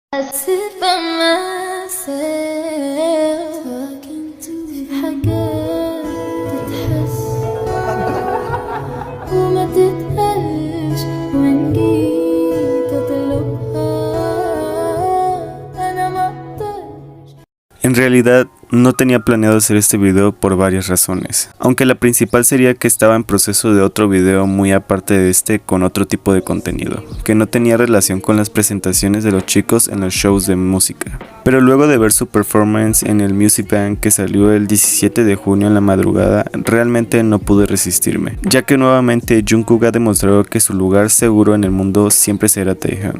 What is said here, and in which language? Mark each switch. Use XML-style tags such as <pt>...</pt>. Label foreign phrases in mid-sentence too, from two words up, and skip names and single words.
<en>sit by myself talking to</en> <ar>في حاجات تتحس وما تتقالش وإن جيت أطلبها أنا ما أقدرش.</ar> <es>En realidad no tenía planeado hacer este video por varias razones, aunque la principal sería que estaba en proceso de otro video muy aparte de este con otro tipo de contenido, que no tenía relación con las presentaciones de los chicos en los shows de música. Pero luego de ver su performance en el Music Bank que salió el 17 de junio en la madrugada, realmente no pude resistirme, ya que nuevamente Jungkook ha demostrado que su lugar seguro en el mundo siempre será Taehyun.</es>